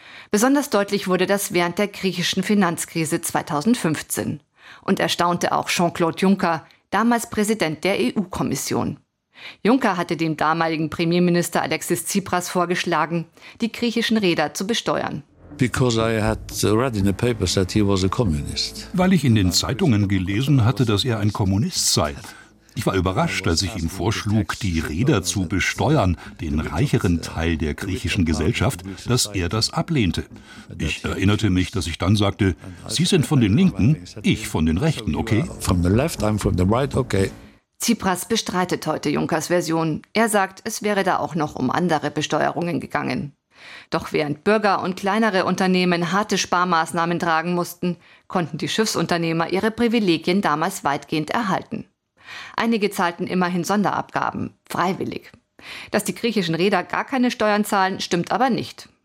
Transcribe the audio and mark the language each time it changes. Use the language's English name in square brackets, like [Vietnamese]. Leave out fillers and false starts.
[German] Besonders deutlich wurde das während der griechischen Finanzkrise 2015 und erstaunte auch Jean-Claude Juncker, damals Präsident der EU-Kommission. Juncker hatte dem damaligen Premierminister Alexis Tsipras vorgeschlagen, die griechischen Reeder zu besteuern. [English] Because I had read in the papers that he was a communist. [German] Weil ich in den Zeitungen gelesen hatte, dass er ein Kommunist sei. Ich war überrascht, als ich ihm vorschlug, die Reeder zu besteuern, den reicheren Teil der griechischen Gesellschaft, dass er das ablehnte. Ich erinnerte mich, dass ich dann sagte, Sie sind von den Linken, ich von den Rechten, okay? [English] From the left, I'm from the right, okay. [German] Tsipras bestreitet heute Junkers Version. Er sagt, es wäre da auch noch um andere Besteuerungen gegangen. Doch während Bürger und kleinere Unternehmen harte Sparmaßnahmen tragen mussten, konnten die Schiffsunternehmer ihre Privilegien damals weitgehend erhalten. Einige zahlten immerhin Sonderabgaben, freiwillig. Dass die griechischen Reeder gar keine Steuern zahlen, stimmt aber nicht.